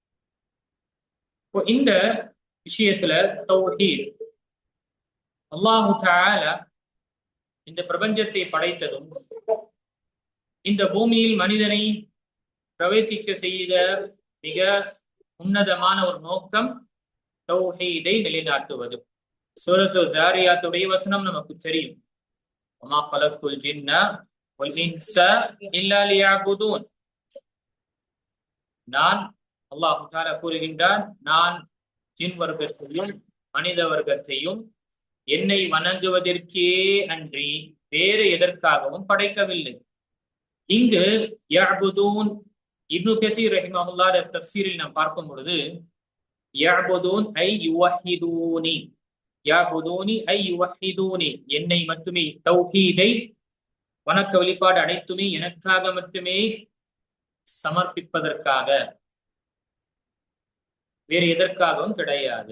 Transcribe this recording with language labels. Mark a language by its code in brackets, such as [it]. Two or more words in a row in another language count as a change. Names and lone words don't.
[ta] இந்த விஷயத்துல தௌஹீத், அல்லாஹு தஆலா இந்த பிரபஞ்சத்தை படைத்ததும் இந்த பூமியில் மனிதனை பிரவேசிக்க செய்த மிக உன்னதமான ஒரு நோக்கம் தௌஹீதை நிலைநாட்டுவது. சூரத்து தாரியாத்துடைய வசனம் நமக்கு தெரியும். [ar] وما خلقت الجن والانس الا ليعبدون. [ta] நான், அல்லாஹ் தஆலா கூறுகின்றான், நான் ஜின் வர்க்கத்தையும் மனித வர்க்கத்தையும் என்னை வணங்குவதற்கே அன்றி வேறு எதற்காகவும் படைக்கவில்லை. இங்கு யஅபுதூன், இப்னு கஸீர் ரஹிமஹுல்லாஹ் தஃப்சீரில் நாம் பார்க்கும் பொழுது [ar] يعبدون أي يوحدوني يعبدوني أي يوحدوني, [ta] என்னை மட்டுமே, தௌஹீதை வணக்க வழிபாடு அனைத்துமே எனக்காக மட்டுமே சமர்ப்பிப்பதற்காக, வேறு எதற்காகவும் கிடையாது.